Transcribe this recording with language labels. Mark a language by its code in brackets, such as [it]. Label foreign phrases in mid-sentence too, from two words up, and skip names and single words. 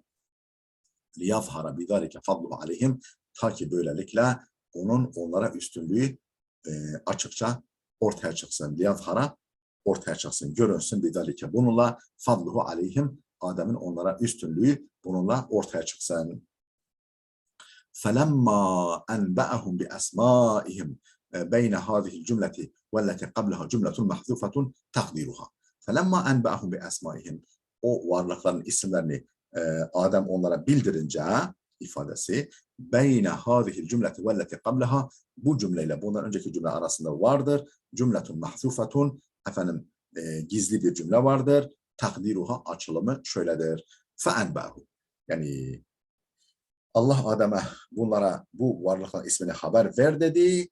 [ar] ليظهر بذلك فضله عليهم, [tr] ta ki böylelikle onun onlara üstünlüğü açıkça ortaya çıksın. Liyazhara, ortaya çıksın, görünsün bidalike, bununla [ar] فضله عليهم, [tr] Adem'in onlara üstünlüğü bununla ortaya çıksın. [ar] فَلَمَّا أَنْبَأَهُمْ بِأَسْمَائِهِمْ بَيْنَ هَذِهِ الْجُمْلَةِ وَالَّتِي قَبْلَهَا جُمْلَةٌ مَحْذُوفَةٌ تَقْدِيرُهَا. فَلَمَّا أَنْبَأَهُمْ بِأَسْمَائِهِمْ, [tr] o varlıkların isimlerini Adem onlara bildirince ifadesi [ar] بين هذه الجملة والتي قبلها, [tr] bu cümleyle bundan önceki cümle arasında vardır. [ar] جملة محذوفة, [tr] efendim gizli bir cümle vardır. Takdiruha, açılımı şöyledir. Feenbâhu, yani Allah Adem'e bunlara bu varlıkların ismini haber ver dedi.